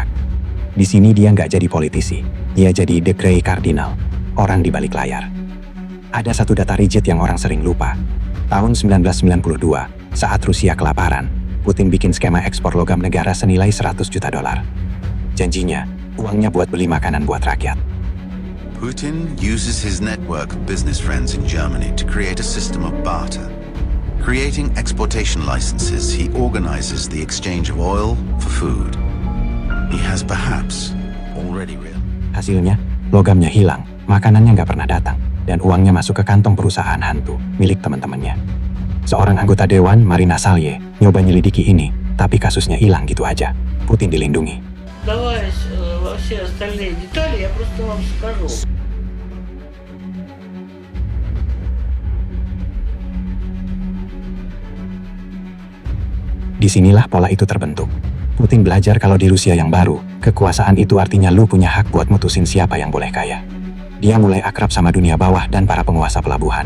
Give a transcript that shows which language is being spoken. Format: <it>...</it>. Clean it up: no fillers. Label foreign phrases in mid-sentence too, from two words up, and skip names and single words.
<id>Di sini dia nggak jadi politisi, dia jadi</id> <en>the Grey Cardinal,</en> <id>orang di balik layar. Ada satu data rigid yang orang sering lupa. Tahun 1992, saat Rusia kelaparan, Putin bikin skema ekspor logam negara senilai $100 juta. Janjinya, uangnya buat beli makanan buat rakyat.</id> <en>Putin uses his network of business friends in Germany to create a system of barter. Creating exportation licenses, he organizes the exchange of oil for food. He has perhaps already realized.</en> <id>Hasilnya, logamnya hilang, makanannya nggak pernah datang, dan uangnya masuk ke kantong perusahaan hantu milik teman-temannya. Seorang anggota dewan, Marina Salye, nyoba nyelidiki ini, tapi kasusnya hilang gitu aja. Putin dilindungi.</id> <ru>Давай вообще остальные детали, я просто вам скажу.</ru> <id>Disinilah pola itu terbentuk. Putin belajar kalau di Rusia yang baru, kekuasaan itu artinya lu punya hak buat mutusin siapa yang boleh kaya. Dia mulai akrab sama dunia bawah dan para penguasa pelabuhan.</id>